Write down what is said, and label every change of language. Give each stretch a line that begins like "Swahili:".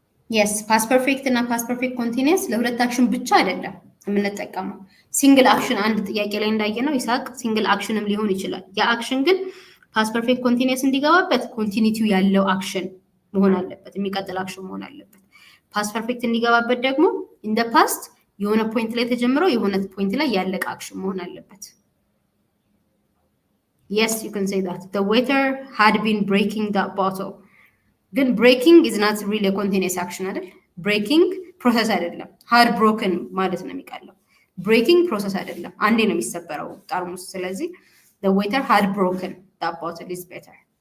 Amharic: Yes, past perfect እና past perfect continuous ለሁለት አክሽን ብቻ አይደለም የምንጠቀመው። ሲንግል አክሽን አንድ ጥያቄ ላይ እንዳየነው ይሳቅ ሲንግል አክሽንም ሊሆን ይችላል። ያ አክሽን ግን past perfect continuous እንዲገባበት ኮንቲኒቲው ያለው አክሽን መሆን አለበት፣ የሚቀጥል አክሽን መሆን አለበት። ፓስት ፐርፌክት እንዲገባበት ደግሞ ኢን ዘ ፓስት የሆነ ፖይንት ላይ ተጀምሮ የሆነ ፖይንት ላይ ያለቀ አክሽን መሆን አለበት። yes you can say that the waiter had been breaking that bottle.
English: ግን breaking is not really a continuous action አይደል?
Amharic: breaking ፕሮሰስ አይደለም። had broken ማለት ነው የሚቀለው። breaking ፕሮሰስ አይደለም፣ አንዴ ነው የሚሰበረው ጠርሙስ። ስለዚህ the waiter had broken that bottle is better.